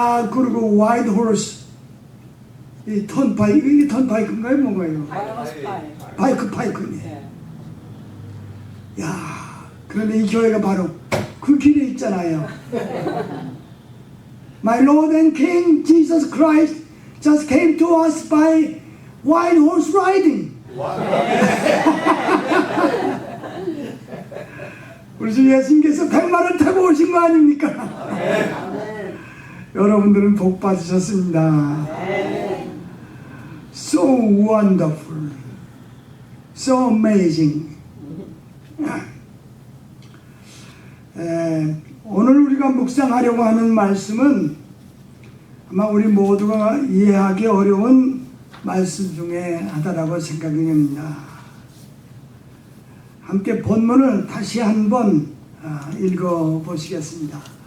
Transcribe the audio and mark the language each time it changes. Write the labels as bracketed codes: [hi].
[ko] 그리고 와이드 호르스 이 턴파이크, 이게 턴파이크인가요? 뭔가요? 파이크네. 야, 그런데 이 교회가 바로 그 길에 있잖아요. [en] My Lord and King Jesus Christ just came to us by white horse riding. [ko] 우리 주 예수님께서 백마를 타고 오신 거 아닙니까? 여러분들은 복 받으셨습니다. [en] So wonderful, so amazing. [ko] 오늘 우리가 묵상하려고 하는 말씀은 아마 우리 모두가 이해하기 어려운 말씀 중에 하나라고 생각이 됩니다. 함께 본문을 다시 한번 읽어보시겠습니다.